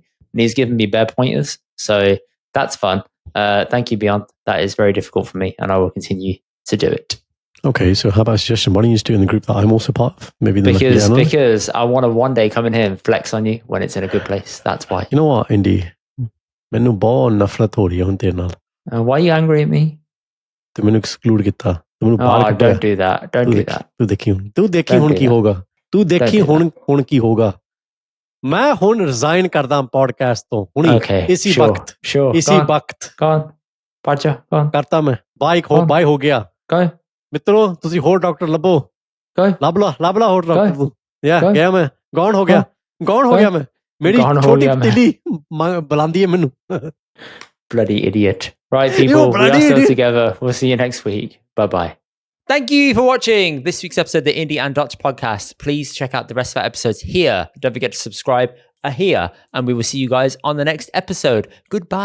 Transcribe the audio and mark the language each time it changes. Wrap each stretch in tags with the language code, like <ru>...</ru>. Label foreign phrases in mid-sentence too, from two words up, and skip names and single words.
<en>And he's giving me bare pointers. So that's fun. Thank you, Beyond. That is very difficult for me and I will continue to do it. Okay, so how about a suggestion? Why don't you just do it in the group that I'm also part of? Maybe because I want to one day come in here and flex on you when it's in a good place. That's why. You know what, Indy?</en> <pa>ਮੈਨੂੰ ਬਹੁਤ ਨਫ਼ਰਤ ਹੋ ਰਹੀ ਹੈ ਹੁਣ ਤੇਰੇ ਨਾਲ.</pa> <en>Why are you angry at me?</en> <pa>ਤੇ ਮੈਨੂੰ ਐਕਸਕਲੂਡ ਕੀਤਾ. ਮੈਨੂੰ ਬਾਹਰ ਕੱਢਿਆ.</pa> <en>Don't do that. Don't do that.</en> <pa>ਤੂੰ ਦੇਖੀ ਹੁਣ ਕੀ ਹੋਗਾ. ਤੂੰ ਦੇਖੀ ਹੁਣ ਕੀ ਹੋਗਾ. ਮੈਂ ਹੁਣ ਰਿਜ਼ਾਈਨ ਕਰਦਾ ਪੋਡਕਾਸਟ ਤੋਂ. ਹੁਣੀ ਇਸੀ ਵਕਤ. ਇਸੀ ਵਕਤ. ਕੌਣ? ਪਾਚਾ ਕੌਣ? ਕਰਤਾ ਮੈਂ. ਬਾਈ ਹੋ ਗਿਆ. ਕੌਣ? ਮਿੱਤਰੋ ਤੁਸੀਂ ਹੋਰ ਡਾਕਟਰ ਲੱਭੋ. ਕੌਣ? ਲੱਭ ਲਾ ਹੋਰ ਡਾਕਟਰ ਤੂੰ. ਗਿਆ ਮੈਂ. ਗੌਣ ਹੋ ਗਿਆ ਮੈਂ. ਮੇਰੀ ਛੋਟੀ ਪਤੀਲੀ ਬੁਲਾਉਂਦੀ ਹੈ ਮੈਨੂੰ.</pa> <en>Bloody idiot. Right, people, we are still together. We'll see you next week. Bye-bye. Thank you for watching this week's episode of the Indy and Doctor podcast. Please check out the rest of our episodes here. Don't forget to subscribe here, and we will see you guys on the next episode.</en>